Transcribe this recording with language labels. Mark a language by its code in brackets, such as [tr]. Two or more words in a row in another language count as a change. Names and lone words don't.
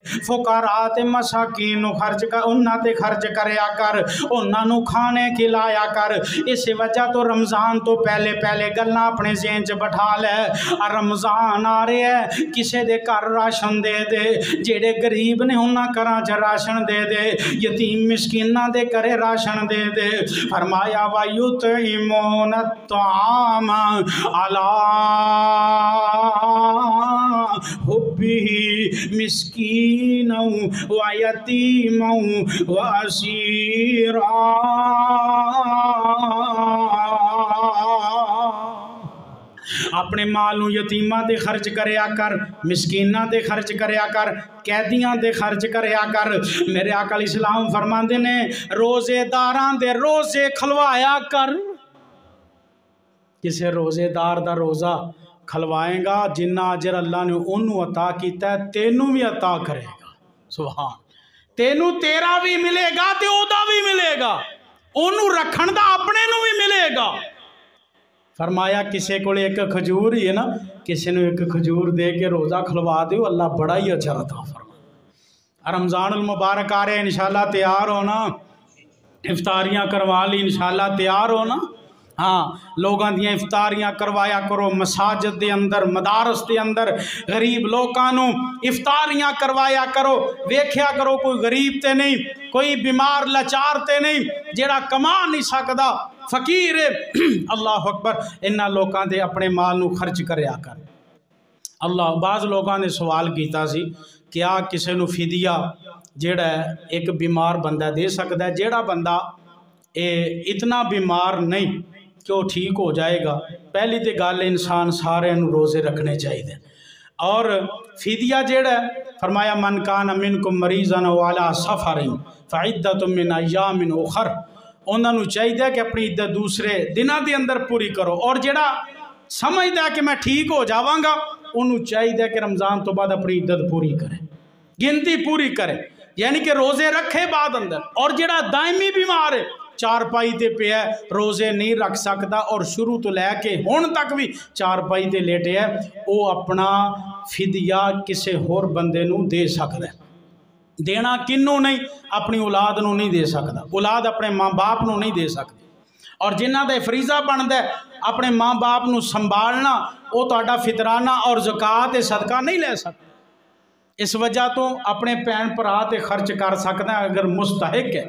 [pa] فقراء تے مساکین نو خرچ کر، انہاں تے خرچ کریا کر، انہاں نو کھانے کھلایا کر۔ اس وجہ تو رمضان تو پہلے پہلے گلاں اپنے ذہن چ بٹھا لے، رمضان آ رہا ہے، کسے دے گھر راشن دے دے، جڑے غریب نے انہاں گھراں چ راشن دے دے، یتیم مسکیناں دے گھرے راشن دے دے۔ [ar] فرمایا وَيُطْعِمُونَ الطَّعَامَ عَلَىٰ حُبِّهِ مِسْكِينًا وَيَتِيمًا وَأَسِيرًا۔ [pa] اپنے مال نو یتیماں تے خرچ کریا کر، مسکیناں تے خرچ کریا کر، قیدیاں تے خرچ کریا کر۔ میرے آقا علیہ السلام فرماندے نے روزے داراں دے روزے کھلوایا کر۔ کسے روزے دار دا روزہ کھلوائیں گا، جنہ اجر اللہ نے انہوں عطا کیتا ہے تینوں بھی عطا کرے گا۔ سبحان، تینوں تیرا بھی ملے گا تے او دا بھی ملے گا، انہوں رکھن دا اپنے نو بھی ملے گا۔ فرمایا کسے کو ایک کھجور ہی ہے نا، کسے نے ایک کھجور دے کے روزہ کھلوا دیو، اللہ بڑا ہی اجر عطا فرمائے۔ رمضان المبارک آ رہے ہیں، انشاءاللہ تیار ہونا، افطاریاں کروا لی، انشاءاللہ تیار ہونا۔ ہاں، لوگاں دیاں افطاریاں کروایا کرو، مساجد دے اندر، مدارس دے اندر غریب لوگاں نو افطاریاں کروایا کرو، ویکھیا کرو کوئی غریب تے نہیں، کوئی بیمار لاچار تے نہیں، جیڑا کما نہیں سکدا، فقیر ہے، [ar] اللہ اکبر، [pa] انہاں لوگاں دے اپنے مال نو خرچ کریا کر۔ اللہ، بعض لوگاں نے سوال کیتا سی کیا کسے نو فدیہ جیڑا ہے ایک بیمار بندہ دے سکتا ہے؟ جیڑا بندہ اتنا بیمار نہیں کہ وہ ٹھیک ہو جائے گا، پہلی تے گل انسان سارے نو روزے رکھنے چاہیے، اور فدیہ جیڑا ہے فرمایا [ar] من کان منکم مریضا او علی سفر فعدۃ من ایام اخر، [pa] انہاں نو چاہیے کہ اپنی عدت دوسرے دنوں دے اندر پوری کرو، اور جیڑا سمجھدا کہ میں ٹھیک ہو جاواں گا انہوں چاہیے کہ رمضان تو بعد اپنی عدت پوری کرے، گنتی پوری کرے، یعنی کہ روزے رکھے بعد اندر۔ اور جیڑا دائمی بیمار ہے، چار پائی تے پہ ہے، روزے نہیں رکھ سکتا اور شروع تو لے کے ہون تک بھی چار پائی تے لیٹے ہے، وہ اپنا فدیہ کسے ہور بندے نو دے سکتا ہے۔ دینا کنوں نہیں، اپنی اولاد نو نہیں دے سکتا، اولاد اپنے ماں باپ نو نہیں دے سکتی، اور جنہ دے فریضہ بندا ہے اپنے ماں باپ نو سنبھالنا، وہ تہاڈا فطرانہ اور زکوٰۃ صدقہ نہیں لے سکتا۔ اس وجہ تو اپنے بھین بھرا تے خرچ کر سکتا ہے اگر مستحق ہے۔